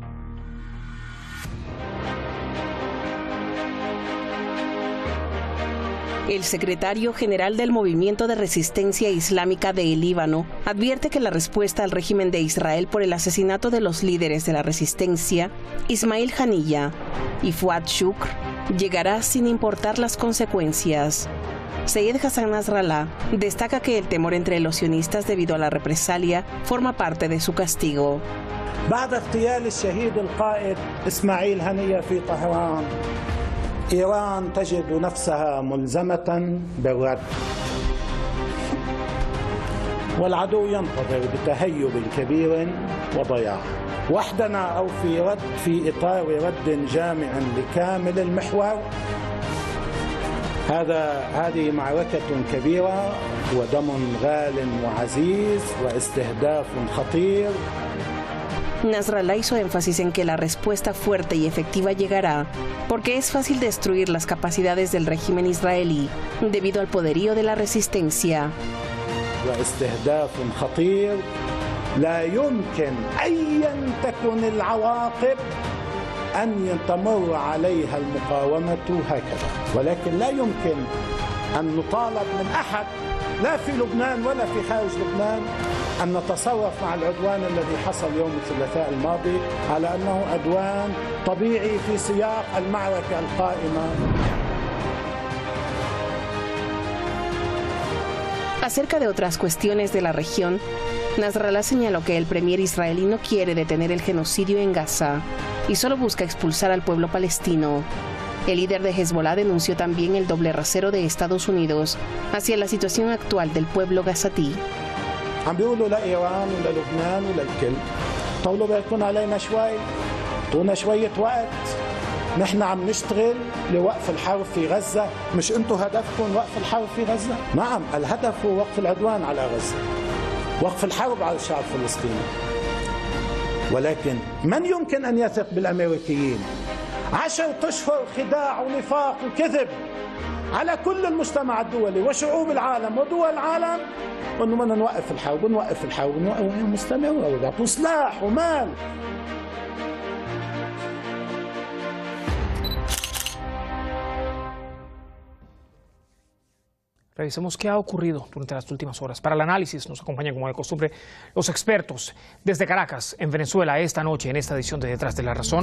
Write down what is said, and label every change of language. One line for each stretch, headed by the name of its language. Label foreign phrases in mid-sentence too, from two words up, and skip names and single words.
Spanish: El secretario general del Movimiento de Resistencia Islámica del Líbano advierte que la respuesta al régimen de Israel por el asesinato de los líderes de la resistencia, Ismail Haniyeh y Fuad Shukr, llegará sin importar las consecuencias. Seyed Hassan Nasrallah destaca que el temor entre los sionistas debido a la represalia forma parte de su castigo.
Arabic: بعد اغتيال الشهيد القائد إسماعيل هنية في طهران إيران تجد نفسها ملزمة بالرد والعدو ينتظر بتهيب كبير وضياع وحدنا أو في إطار رد جامع لكامل المحور. هذه معركة كبيرة ودم غال وعزيز واستهداف خطير.
Spanish: Nasrallah hizo énfasis en que la respuesta fuerte y efectiva llegará porque es fácil destruir las capacidades del régimen israelí debido al poderío de la resistencia.
Arabic: واستهداف خطير لا يمكن أيا تكن العواقب أن تمر عليها المقاومة هكذا، ولكن لا يمكن أن نطالب من أحد لا في لبنان ولا في خارج لبنان أن نتصرف مع العدوان الذي حصل يوم الثلاثاء الماضي على أنه عدوان طبيعي في سياق المعركة القائمة.
Spanish: Acerca de otras cuestiones de la región, Nasrallah señaló que el premier israelí no quiere detener el genocidio en Gaza y solo busca expulsar al pueblo palestino. El líder de Hezbollah denunció también el doble rasero de Estados Unidos hacia la situación actual del pueblo gazatí.
Arabic: عم بيقولوا لإيران وللبنان وللكل طولوا بالكم علينا شوي، اعطونا شوية وقت، نحن عم نشتغل لوقف الحرب في غزة، مش انتم هدفكم وقف الحرب في غزة؟ نعم، الهدف هو وقف العدوان على غزة، وقف الحرب على الشعب الفلسطيني. ولكن من يمكن أن يثق بالأمريكيين؟ 10 أشهر خداع ونفاق وكذب على كل المجتمع الدولي وشعوب العالم ودول العالم انه بدنا نوقف الحرب ونوقف الحرب ونوقف مستمرة ويعطوا سلاح ومال.
Spanish: Revisemos qué ha ocurrido durante las últimas horas. Para el análisis nos acompañan, como de costumbre, los expertos desde Caracas, en Venezuela, esta noche, en esta edición de Detrás de la Razón.